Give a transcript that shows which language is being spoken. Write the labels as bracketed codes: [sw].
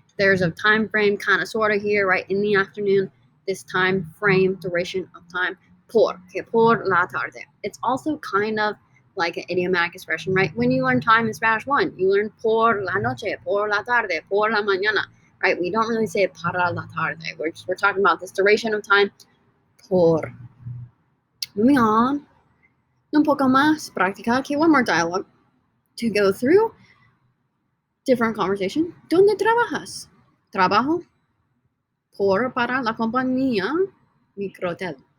[en] There's a time frame kind of sort of here, right, in the afternoon, this time frame, duration of time, por, okay, [es] por la tarde. [en] It's also kind of like an idiomatic expression, right? When you learn time in Spanish 1, you learn [es] por la noche, por la tarde, por la mañana, [en] right? We don't really say [es] para la tarde. [en] We're talking about this duration of time, por. Moving on, [es] un poco más práctica. [en] Okay, one more dialogue to go through. Different conversation. [es] ¿Dónde trabajas? Trabajo por para la compañía Microtel.